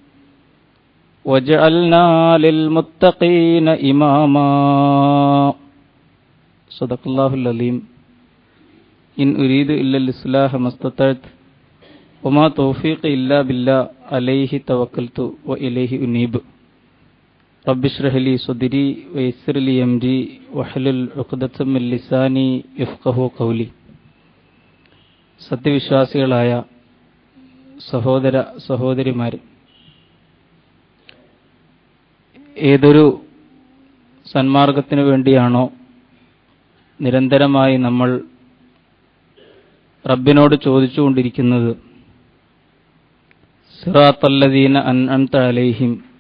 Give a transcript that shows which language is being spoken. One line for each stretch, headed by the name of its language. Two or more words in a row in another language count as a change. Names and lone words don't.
Arabic: وجعلنا للمتقين إماما صدق الله العظيم إن أريد إلا الإصلاح ما استطعت وما توفيقي إلا بالله عليه توكلت وإليه أنيب رب اشرح لي صدري ويسر لي أمري واحلل عقدة من لساني يفقهوا قولي
Malayalam: സത്യവിശ്വാസികളായ സഹോദര സഹോദരിമാരെ, ഏതൊരു സന്മാർഗത്തിനു വേണ്ടിയാണോ നിരന്തരമായി നമ്മൾ റബ്ബിനോട് ചോദിച്ചുകൊണ്ടിരിക്കുന്നത്,
Arabic: صراط الذين أنعمت عليهم